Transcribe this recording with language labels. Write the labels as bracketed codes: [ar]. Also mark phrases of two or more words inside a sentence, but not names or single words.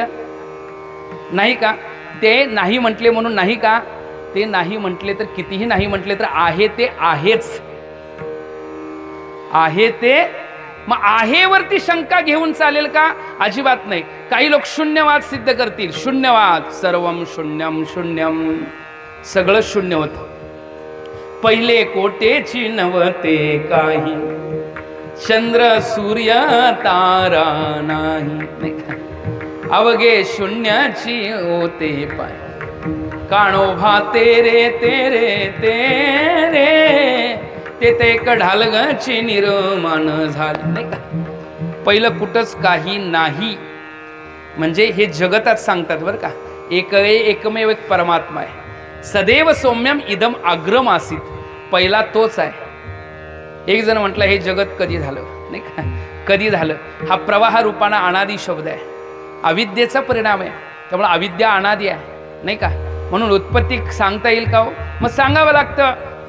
[mr] नाही का? ते नाही म्हटले म्हणून नाही का? ते नाही म्हटले तर कितीही नाही म्हटले तर आहे ते आहेच. आहे ते. मग आहेवरती शंका घेऊन चालेल का? अजिबात नाही. काही लोक शून्यवाद सिद्ध करतील. [sa] शून्यवाद, सर्वम शून्यम शून्यम, [mr] सगळं शून्य होतं. पहिले कोटेची नव्हते काही, चंद्र सूर्य तारा नाही, अवघे शून्याची होते पाय, काणोभा तेरे तेरे तेरे, ते कढालगाची निर्माण झाली, नाही का? पहिलं कुठंच काही नाही. म्हणजे हे जगतात सांगतात बरं का, एकमेव एक परमात्मा आहे. [sa] सदैव सौम्यम इदम अग्रम आसीत, [mr] पहिला तोच आहे. एक जण म्हटलं, हे जगत कधी झालं, नाही का? कधी झालं? हा प्रवाह रूपाना अनादी शब्द आहे, अविद्येचा परिणाम आहे. त्यामुळे अविद्या अनादी आहे, नाही का? म्हणून उत्पत्ती सांगता येईल का हो? मग सांगावं लागतं.